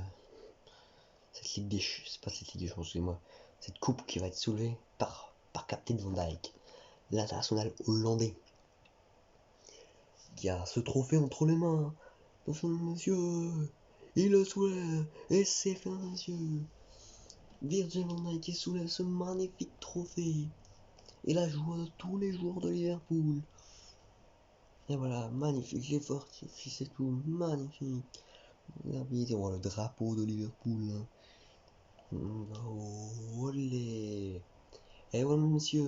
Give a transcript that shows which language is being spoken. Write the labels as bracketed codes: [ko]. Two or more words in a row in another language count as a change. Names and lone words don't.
[fr] Cette Ligue des Champions, c'est pas cette Ligue des Champions, excusez-moi. Cette coupe qui va être soulevée par Captain Van Dijk, l'international hollandais. Il y a ce trophée entre les mains. Attention, monsieur. Il le soulève. Et c'est fait, monsieur. Virgil van Dijk qui soulève ce magnifique trophée. Et la joie de tous les joueurs de Liverpool. Et voilà, magnifique, les fortifiés, c'est tout, magnifique. L'arbitre, on voit le drapeau de Liverpool. Olé. Et voilà, monsieur.